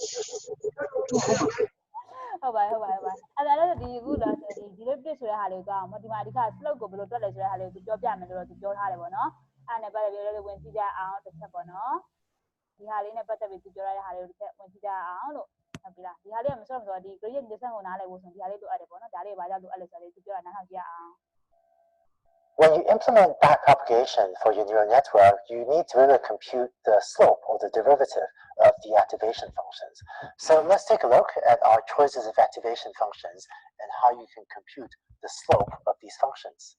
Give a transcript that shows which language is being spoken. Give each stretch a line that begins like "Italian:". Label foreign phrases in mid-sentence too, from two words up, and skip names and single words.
Burmese: ဟုတ်ပါအဲ့ဒါလည်းဒီအခုလားဒီ derivative ဆိုတဲ့ဟာလေးကိုကောင်းဒီမှာအဓိက slope ကိုဘယ်လိုတွက်လဲဆိုတဲ့ဟာလေးကိုပြောပြမယ်လို့တော့သူပြောထားတယ်ပေါ့နော်အဲ့နဲ့ပတ်သက်ပြီးတော့ဝင်ကြည့်ကြအောင်တစ်ချက်ပေါ့နော်ဒီဟာလေးနဲ့ပတ်သက်ပြီးသူပြောရတဲ့ဟာလေးကိုတစ်ချက်ဝင်ကြည့်ကြအောင်လို့ဟုတ်ပြီလားဒီဟာလေးကမစောဆိုတော့ဒီ
English: gradient descent
Burmese: ကိုနားလည်ဖို့ဆိုရင်ဒီဟာလေးလိုအပ်တယ်ပေါ့နော်ဒါလေးဘာကြောင့်လိုအပ်လဲဆိုတော့သူပြောတာနားထောင်ကြည့်အောင်
English: When you implement backpropagation for your neural network, you need to really compute the slope or the derivative of the activation functions. So let's take a look at our choices of activation functions and how you can compute the slope of these functions.